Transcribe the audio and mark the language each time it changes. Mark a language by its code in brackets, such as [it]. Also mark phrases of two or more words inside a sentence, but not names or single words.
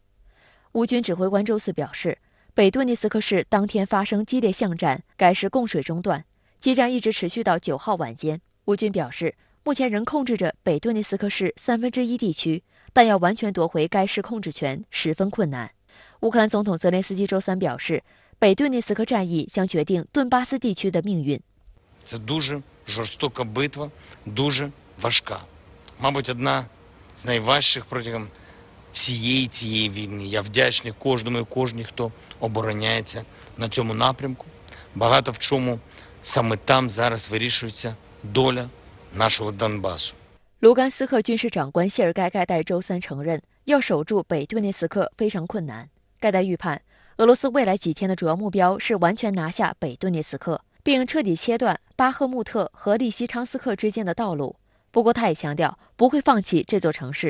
[zh] 乌军指挥官周四表示，北顿涅茨克市当天发生激烈巷战，该市供水中断，激战一直持续到9号晚间。乌军表示，目前仍控制着北顿涅茨克市1/3地区，但要完全夺回该市控制权十分困难。乌克兰总统泽连斯基周三表示，北顿涅茨克战役将决定顿巴斯地区的命运。 [uk] Це дуже жорстока битва, дуже важка. Мабуть, одна з найважчих протягом всієї цієї війни. Я вдячний кожному і кожній, хто обороняється на цьому напрямку. Багато в чому саме там зараз вирішується доля нашого Донбасу. [zh] 卢甘斯克军事长官谢尔盖盖代周三承认，要守住北顿涅茨克非常困难。盖代预判，俄罗斯未来几天的主要目标是完全拿下北顿涅茨克，并彻底切断巴赫穆特和利西昌斯克之间的道路。不过，他也强调不会放弃这座城市。